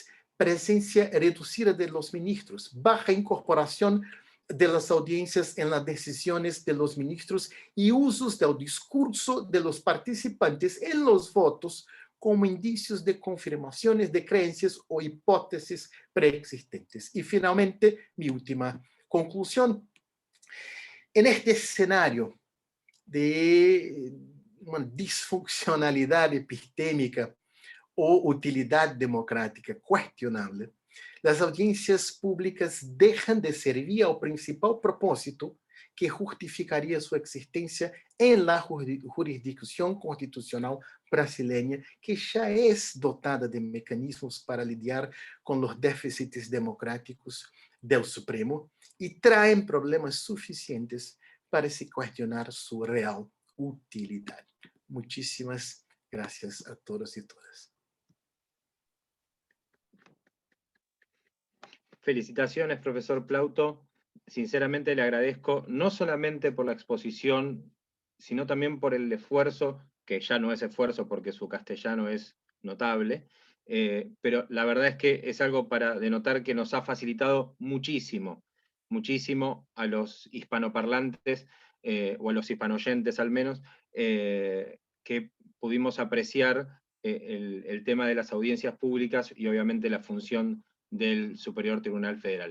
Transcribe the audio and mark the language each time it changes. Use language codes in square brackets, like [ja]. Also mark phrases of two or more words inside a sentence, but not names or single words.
[es] Presencia reducida de los ministros, baja incorporación de las audiencias en las decisiones de los ministros y usos del discurso de los participantes en los votos como indicios de confirmaciones de creencias o hipótesis preexistentes. Y finalmente, mi última conclusión. En este escenario de [pt] uma disfuncionalidade epistêmica ou utilidade democrática questionável, as audiências públicas deixam de servir ao principal propósito que justificaria sua existência em la jurisdicção constitucional brasileña, que já é dotada de mecanismos para lidiar com os déficits democráticos do Supremo e traem problemas suficientes para se [es] cuestionar su real utilidad. Muchísimas gracias a todos y todas. Felicitaciones, profesor Plauto. Sinceramente le agradezco no solamente por la exposición, sino también por el esfuerzo, que ya no es esfuerzo porque su castellano es notable, pero la verdad es que es algo para denotar que nos ha facilitado muchísimo a los hispanoparlantes, o a los hispanoyentes al menos, que pudimos apreciar el tema de las audiencias públicas y obviamente la función del Superior Tribunal Federal.